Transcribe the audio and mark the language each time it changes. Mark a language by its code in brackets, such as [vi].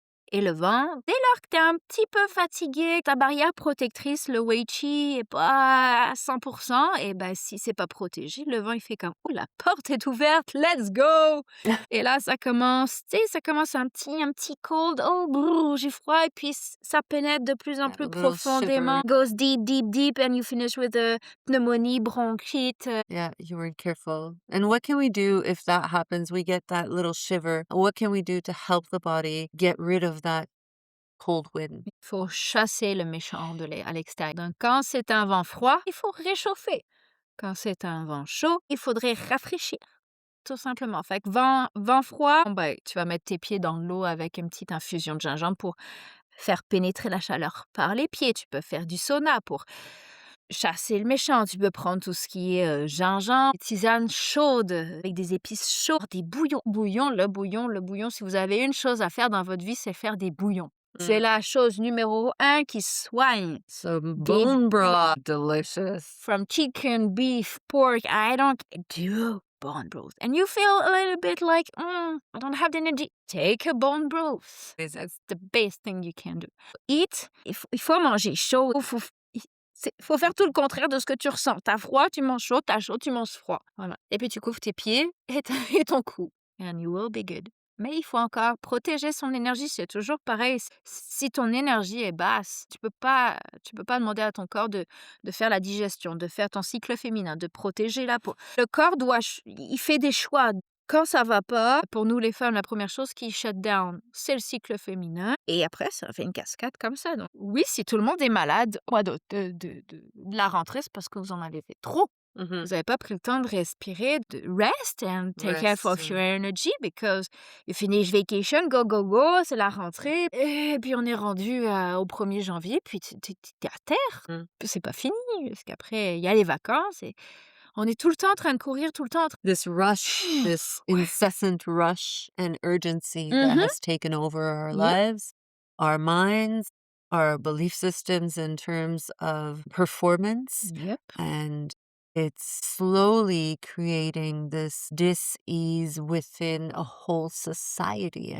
[fr] Et le vent, dès lors que tu es un petit peu fatigué, ta barrière protectrice, le wei qi est pas à 100%, et ben si c'est pas protégé, le vent il fait comme: «Oh la porte est ouverte, [en] let's go!» [fr] Et là ça commence, tu sais, ça commence un petit cold, «Oh brrr, j'ai froid» et puis ça pénètre de plus en [en] That [fr] plus [en] little [fr] profondément, [en] shiver. goes deep, deep, deep and you finish with a [fr] pneumonie, bronchite. [en] Yeah, you weren't careful. And what can we do if that happens? We get that little shiver. What can we do to help the body get rid of that cold wind? [fr] Il faut chasser le méchant à l'extérieur. Donc quand c'est un vent froid, il faut réchauffer. Quand c'est un vent chaud, il faudrait rafraîchir, tout simplement. Fait que vent froid, bon ben, tu vas mettre tes pieds dans l'eau avec une petite infusion de gingembre pour faire pénétrer la chaleur par les pieds. Tu peux faire du sauna pour chasser le méchant. Tu peux prendre tout ce qui est gingembre, tisane chaude avec des épices chaudes, des bouillons. Le bouillon, si vous avez une chose à faire dans votre vie, c'est faire des bouillons. C'est la chose numéro 1 qui soigne. [en] Some [fr] Des [en] bone broth, delicious. From chicken, beef, pork, I don't do bone broth. And you feel a little bit like, I don't have the energy. Take a bone broth. That's the best thing you can do. Eat, [fr] il faut manger chaud. Faut faire tout le contraire de ce que tu ressens. T'as froid, tu manges chaud. T'as chaud, tu manges froid. Voilà. Et puis tu couvres tes pieds et ton cou. [en] And you will be good. [fr] Mais il faut encore protéger son énergie, c'est toujours pareil. Si ton énergie est basse, tu peux pas demander à ton corps de faire la digestion, de faire ton cycle féminin, de protéger la peau. Le corps il fait des choix. Quand ça va pas, pour nous les femmes, la première chose qui [en] shut down, [fr] c'est le cycle féminin. Et après, ça fait une cascade comme ça. Donc oui, si tout le monde est malade au mois de la rentrée, c'est parce que vous en avez fait trop. Mhm. Vous n'avez pas pris le temps de respirer, de [en] rest and take care of your energy [fr] because you finish vacation, [en] go, go, go, [fr] c'est la rentrée. Et puis on est rendu au 1er janvier, puis t'es à terre. Mm. Puis c'est pas fini, parce qu'après, il y a les vacances et on est tout le temps en train de courir, tout le temps en train. [en] This rush, this [fr] Ouais. [en] incessant rush and urgency that Mhm. has taken over our Yep. lives, our minds, our belief systems in terms of performance. Yep. And it's slowly creating this dis-ease within a whole society, I